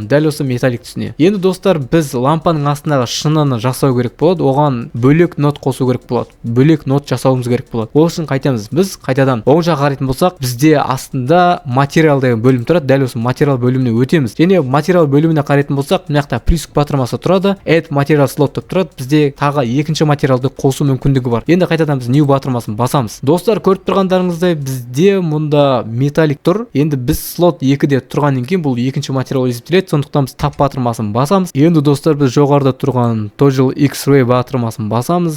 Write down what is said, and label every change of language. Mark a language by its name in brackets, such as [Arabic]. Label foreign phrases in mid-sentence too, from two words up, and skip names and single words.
[Kazakh] Дәл осы металлик түсіне. Енді достар, біз лампаның астындағы шыныны жасау керек болады. Оған бөлек нот қосу керек болады. Бөлек нот жасауымыз керек болады. Ол үшін қайтамыз. Біз қайтадан оң жаққа қарайтын болсақ, бізде астында материал деген бөлім тұрады. Дәл осы материал бөліміне өтеміз. Және материал бөліміне қарайтын болсақ, мына жақта плюс батырмасы тұрады. [English] Add material slot [Kazakh] деп тұрады. Бізде тағы екінші материалды қосу мүмкіндігі бар. Енді қайтадан біз new батырмасын басамыз. Достар, көріп тұрғандарыңыздай бізде мұнда металлик тұр. Енді біз слот 2-де тұрғаннан кейін бұл екінші материал есептеледі. Сондықтан біз тап батырмасын басамыз. Енді достар, біз жоғарыда тұрған [English] Toggle X-ray [Kazakh] батырмасын басамыз.